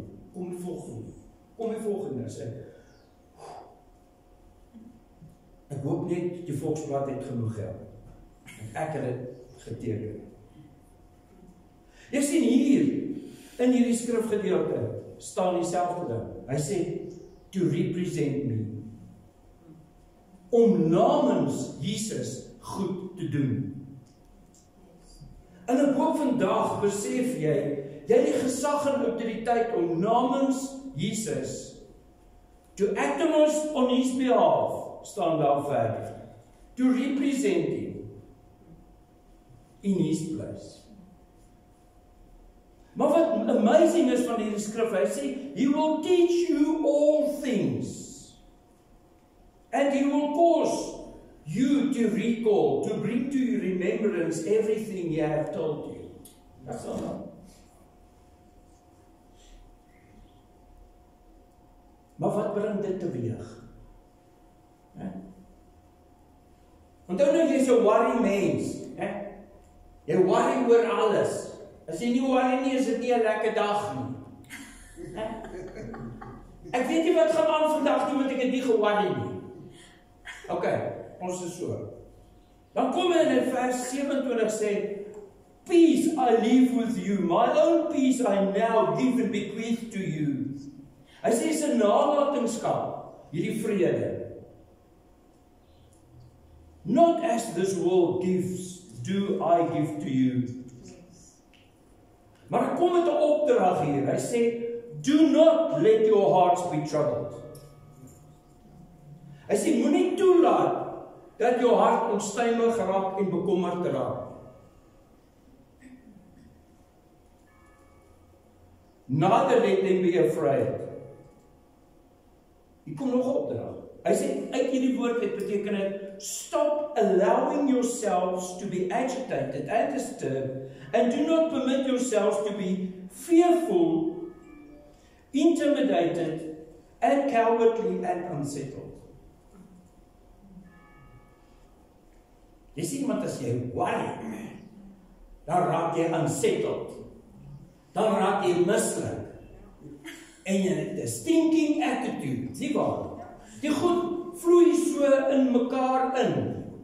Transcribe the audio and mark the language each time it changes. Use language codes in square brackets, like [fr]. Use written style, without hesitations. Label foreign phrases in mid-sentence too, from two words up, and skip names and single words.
[af] Kom die volgende, sê. Ek hoop net die Volksblad het genoeg geld. Ek het dit geteken. Jy sien hier, in hierdie skrifgedeelte, staan dieselfde ding. Hy sê, [en] to represent me. [af] Om namens Jesus goed te doen. En ek hoop vandag besef jy het die gesag en autoriteit om namens Jesus [en] to act on his behalf, [af] staan daar verder. [en] To represent him in his place. [af] Maar wat amazing is van hierdie skrif, hy sê, [en] he will teach you all things. And he will cause you to recall, to bring to your remembrance everything he have told you. That's all. [af] Maar wat bring dit teweeg? Onthou nou, jy is 'n worry mens. Jy worry oor alles. As jy nie worry nie, is dit nie 'n lekker dag nie. Ek weet nie wat gaan aan vandag nie, want ek het nie geworry nie. Ok, ons is so. Dan kom hy in vers 27 sê, [en] peace I leave with you, my own peace I now give and bequeath to you. [af] Hy sê, is 'n nalatenskap, hierdie vrede. [en] Not as this world gives, do I give to you. [af] Maar kom met 'n opdrag hier. Hy sê, [en] do not let your hearts be troubled. [af] Hy sê, moenie toelaat dat jou hart onstuimig raak en bekommerd raak. [en] Neither let them be afraid. [af] Hier kom nog 'n opdrag. Hy sê, uit hierdie woord het beteken dit, [en] stop allowing yourselves to be agitated and disturbed, and do not permit yourselves to be fearful, intimidated, and cowardly and unsettled. [af] Jy sien, want as jy worry, dan raak jy unsettled, dan raak jy mislik, en jy het 'n [en] stinking attitude, [af] sien waar? Die goed vloei so in mekaar in.